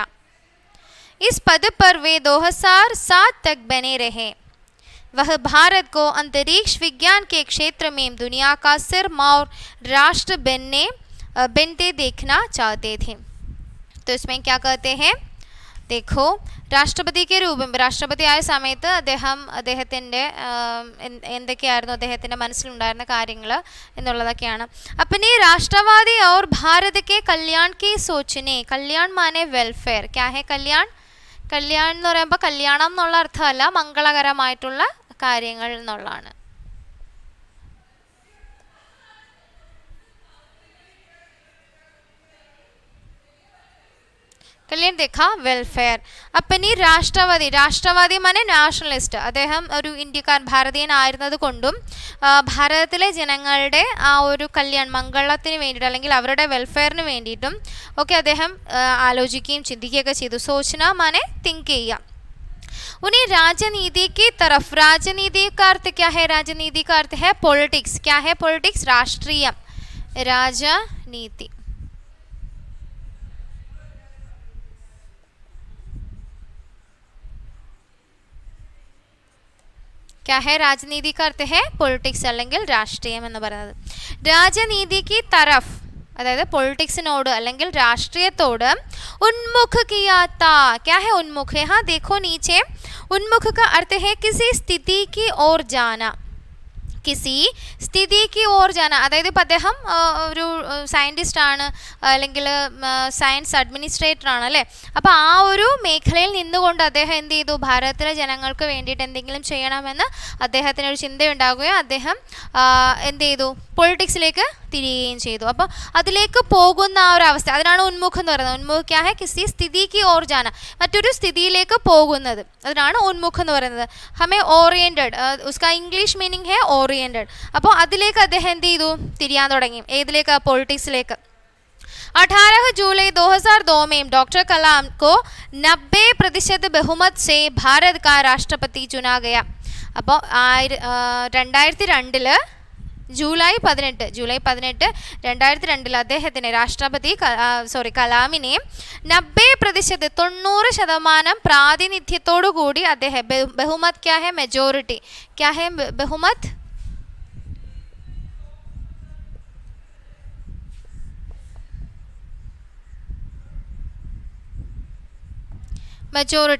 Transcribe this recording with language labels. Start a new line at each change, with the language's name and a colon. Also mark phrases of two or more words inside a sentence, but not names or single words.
Hindi: इस पद पर वे 2007 तक बने रहे. वह भारत को अंतरिक्ष विज्ञान के क्षेत्र में दुनिया का सिरमौर राष्ट्र बनते देखना चाहते थे. तो इसमें क्या कहते हैं, देखो,
Malayalam: രാഷ്ട്രപതി
Hindi: के रूप में
Malayalam: രാഷ്ട്രപതി ആയ സമയത്ത് അദ്ദേഹത്തിൻ്റെ എന്തൊക്കെയായിരുന്നു അദ്ദേഹത്തിൻ്റെ മനസ്സിലുണ്ടായിരുന്ന കാര്യങ്ങൾ എന്നുള്ളതൊക്കെയാണ്.
Hindi: अपने राष्ट्रवादी और भारत के कल्याण की सोचने, कल्याण माने वेलफेयर, क्या है कल्याण
Malayalam: എന്ന് പറയുമ്പോൾ കല്യാണം എന്നുള്ള അർത്ഥമല്ല, മംഗളകരമായിട്ടുള്ള കാര്യങ്ങൾ എന്നുള്ളതാണ്.
Hindi: കല്യാൺ देखा വെൽഫെയർ. अपनी राष्ट्रवादी माने
Malayalam: നാഷണലിസ്റ്റ്, അദ്ദേഹം ഒരു ഇന്ത്യക്കാരൻ, ഭാരതീയനായിരുന്നത് കൊണ്ടും ഭാരതത്തിലെ ജനങ്ങളുടെ ആ ഒരു മംഗളത്തിന് വേണ്ടിയിട്ട് അല്ലെങ്കിൽ അവരുടെ വെൽഫെയറിന് വേണ്ടിയിട്ടും ഒക്കെ അദ്ദേഹം ആലോചിക്കുകയും ചിന്തിക്കുകയൊക്കെ ചെയ്തു.
Hindi: सोचना माने
Malayalam: തിങ്ക് ചെയ്യുക.
Hindi: उन्हें राजनीति की तरफ, राजनीति का अर्थ क्या है, राजनीति का अर्थ है पॉलिटिक्स. क्या है पॉलिटिक्स? राष्ट्रीय राजनीति. क्या है राजनीति का अर्थ है
Malayalam: പൊളിറ്റിക്സ് അല്ലെങ്കിൽ രാഷ്ട്രീയം എന്ന് പറയുന്നത്.
Hindi: राजनीति की तरफ़,
Malayalam: അതായത് പൊളിറ്റിക്സിനോട് അല്ലെങ്കിൽ രാഷ്ട്രീയത്തോട്
Hindi: उन्मुख किया था. क्या है उन्मुख? यहाँ देखो नीचे, उन्मुख का अर्थ है किसी स्थिति की ओर जाना, किसी സ്ഥിതി की ओर जाना.
Malayalam: അതായത് ഇപ്പോൾ അദ്ദേഹം ഒരു സയൻറ്റിസ്റ്റ് ആണ് അല്ലെങ്കിൽ സയൻസ് അഡ്മിനിസ്ട്രേറ്റർ ആണ് അല്ലേ. അപ്പോൾ ആ ഒരു മേഖലയിൽ നിന്നുകൊണ്ട് അദ്ദേഹം എന്ത് ചെയ്തു, ഭാരതത്തിലെ ജനങ്ങൾക്ക് വേണ്ടിയിട്ട് എന്തെങ്കിലും ചെയ്യണമെന്ന് അദ്ദേഹത്തിന് ഒരു ചിന്തയുണ്ടാകുകയും അദ്ദേഹം എന്ത് ചെയ്തു, പൊളിറ്റിക്സിലേക്ക് തിരിയുകയും ചെയ്തു. അപ്പോൾ അതിലേക്ക് പോകുന്ന ആ ഒരു അവസ്ഥ, അതിനാണ് ഉന്മുഖം എന്ന് പറയുന്നത്.
Hindi: उन्मुख क्या है, किसी स्थिति की ओर जाना,
Malayalam: മറ്റൊരു സ്ഥിതിയിലേക്ക് പോകുന്നത്, അതിനാണ് ഉന്മുഖം എന്ന് പറയുന്നത്.
Hindi: हमें ओरिएंटेड, उसका
English: English meaning
Hindi: है ओरिएंटेड.
Malayalam: അപ്പോൾ അതിലേക്ക് അദ്ദേഹം എന്ത് ചെയ്തു, തിരിയാൻ തുടങ്ങി. ഏതിലേക്ക്? പൊളിറ്റിക്സിലേക്ക്.
Hindi: 18 जुलाई 2002 में डॉक्टर कलाम को 90% बहुमत से भारत का राष्ट्रपति चुना गया.
Malayalam: അപ്പോൾ 2002 ജൂലൈ 18 2002 അദ്ദേഹത്തിന് രാഷ്ട്രപതി കലാമിനെ 90% പ്രാതിനിധ്യത്തോടു കൂടി അദ്ദേഹം,
Hindi: बहुमत क्या है,
Malayalam: മെജോറിറ്റി,
Hindi: क्या है बहुमत,
Malayalam: മെജോറിറ്റി.